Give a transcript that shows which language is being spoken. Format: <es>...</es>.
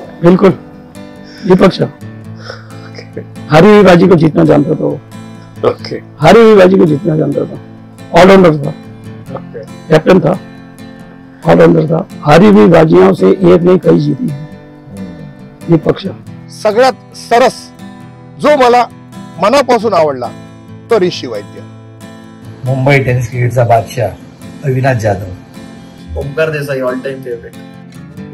<hi>बिल्कुल दीपक शाह। हारी हुई बाजी को जीतना जानता था वो।</hi> <en>okay,</en> <hi>हारी हुई बाजी को जीतना जानता था, ऑलराउंडर था, कैप्टन था, ऑलराउंडर था। हारी हुई बाजियों से एक नहीं कई जीती है दीपक शाह।</hi> <mr>सगळ्यात सरस जो मला मनापासून आवडला तो ऋषी वैद्य। मुंबई टेनिस क्रिकेटचा बादशाह Avinash Jadhav. Omkar Desai all time favourite.</mr>